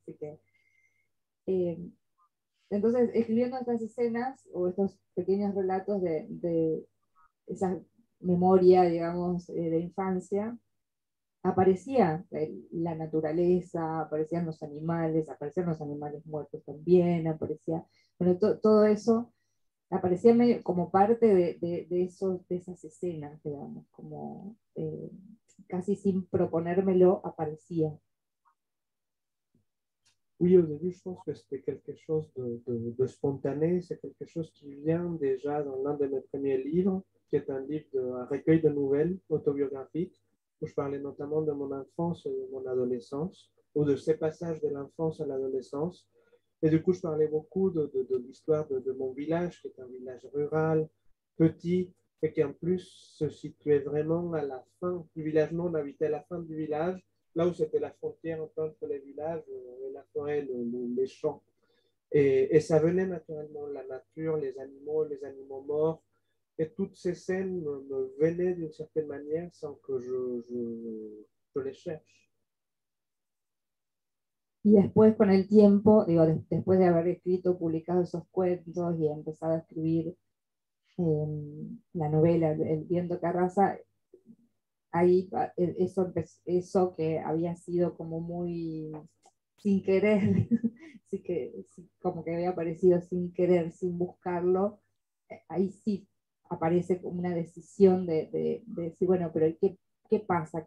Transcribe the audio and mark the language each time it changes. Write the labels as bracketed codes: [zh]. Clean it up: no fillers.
[es] Así que, eh, entonces, escribiendo estas escenas o estos pequeños relatos de esa memoria, digamos, de infancia, aparecía la naturaleza, aparecían los animales muertos también, aparecía, bueno, todo eso aparecía medio como parte de esas escenas, digamos, como casi sin proponérmelo aparecía. [fr] Oui, au début, je pense que c'était quelque chose de spontané, c'est quelque chose qui vient déjà dans l'un de mes premiers livres, qui est un recueil de nouvelles autobiographiques, où je parlais notamment de mon enfance et de mon adolescence, ou de ces passages de l'enfance à l'adolescence. Et du coup, je parlais beaucoup de l'histoire de mon village, qui est un village rural, petit, et qui en plus se situait vraiment à la fin du village. Nous, on habitait à la fin du village, là où c'était la frontière entre les villages, la forêt, les champs. Et ça venait naturellement, la nature, les animaux morts, et toutes ces scènes me venaient d'une certaine manière sans que je les cherche. [es] Y después con el tiempo, digo, después de haber escrito, publicado esos cuentos y empezado a escribir la novela El viento que arrasa, ahí eso que había sido como muy sin querer, sí como que había aparecido sin querer, sin buscarlo, ahí sí aparece como una decisión de decir, bueno, pero ¿qué pasa?